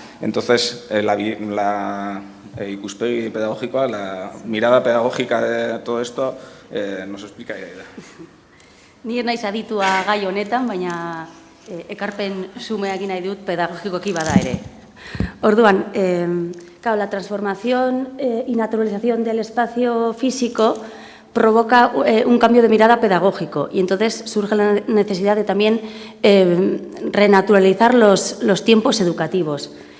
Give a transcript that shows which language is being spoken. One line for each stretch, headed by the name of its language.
Spanish: Entonces, la ikuspegi pedagógica, la mirada pedagógica de todo esto, nos explica Iraida.
Basque: Ni naiz aditua gai honetan, baina ekarpen xumea egin nahi dut pedagogikoki bada ere.
Spanish: Orduan, la transformación y naturalización del espacio físico provoca un cambio de mirada pedagógico y entonces surge la necesidad de también renaturalizar los tiempos educativos.